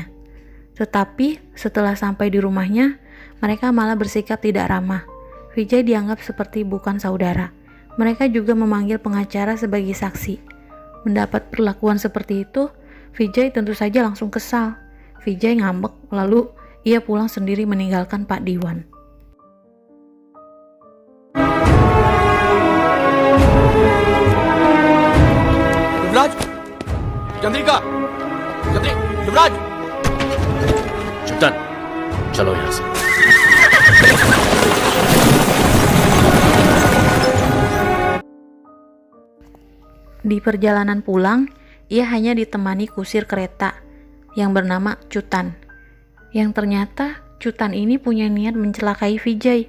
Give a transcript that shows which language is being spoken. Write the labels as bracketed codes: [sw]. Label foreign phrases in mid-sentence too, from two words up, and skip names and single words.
[id] Tetapi setelah sampai di rumahnya, mereka malah bersikap tidak ramah. Vijay dianggap seperti bukan saudara. Mereka juga memanggil pengacara sebagai saksi. Mendapat perlakuan seperti itu, Vijay tentu saja langsung kesal. Vijay ngambek, lalu ia pulang sendiri meninggalkan Pak Diwan. [hi] युवराज, चंद्रिका, Gatri, युवराज, चुप्तन, चलो यहाँ से। [id] Di perjalanan pulang, ia hanya ditemani kusir kereta yang bernama Cutan. Yang ternyata Cutan ini punya niat mencelakai Vijay.